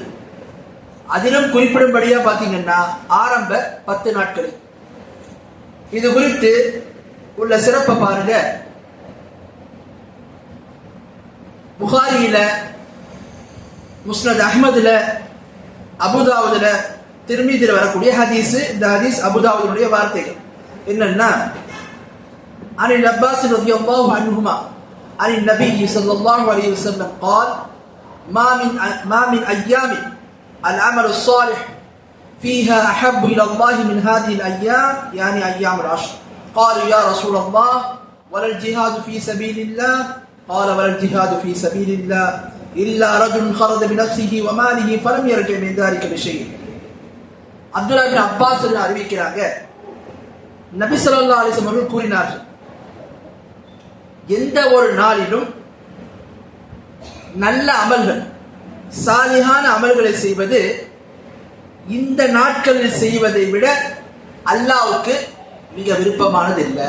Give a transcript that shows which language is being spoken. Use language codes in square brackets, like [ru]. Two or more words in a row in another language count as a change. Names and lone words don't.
[ta] அதிலும் குறிப்பிடும்படியா பாத்தீங்கன்னா ஆரம்ப 10 நாட்களில் இது குறித்து உள்ள சிறப்பை பாருங்க. புகாரியில, முஸ்னத் அஹ்மதுல, அபுதாவுதுல, திர்மிதில வரக்கூடிய ஹதீஸ். இந்த ஹதீஸ் அபுதாவுதுடைய வார்த்தைகள் என்னன்னா, [ar] عن العباس رضي الله عنهما عن النبي صلى الله عليه وسلم قال ما من أيام العمل الصالح فيها أحب إلى الله من هذه الأيام، يعني أيام العشر. قالوا يا رسول الله ولا الجهاد في سبيل الله؟ قال ولا الجهاد في سبيل الله إلا رجل خرج بنفسه وماله فلم يرجع من ذلك بشيء. [ta] அப்துல்லா இப்னு அப்பாஸ் அறிவிக்கிறாங்க, நபி [ar] صلى الله عليه وسلم [ta] அவர்கள் கூறினார்கள், எந்த ஒரு நாளிலும் நல்ல அமல்கள், சாலிஹான அமல்களை செய்வது இந்த நாட்களில் செய்வதை விட அல்லாஹ்வுக்கு மிக விருப்பமானது இல்லை.